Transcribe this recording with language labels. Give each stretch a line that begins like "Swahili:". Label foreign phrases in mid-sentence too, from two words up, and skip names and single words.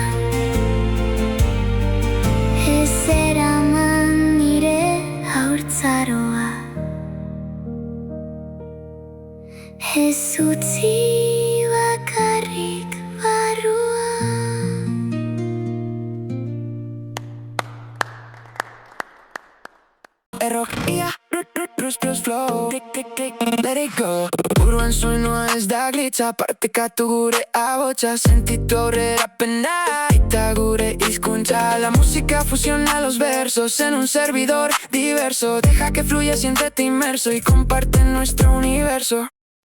Basque: Ez eraman nire haurtzaroa, ez utzi bakarrik barrua. Errokia,
English: Bruce flow, click, let it go.
Basque: Buruan soinua ez da glitza, partekatu gure ahotsa, sentitu aurrera pena, eta gure hizkuntza.
Spanish: La música fusiona los versos en un servidor diverso, deja que fluya, siéntete inmerso y comparte nuestro universo.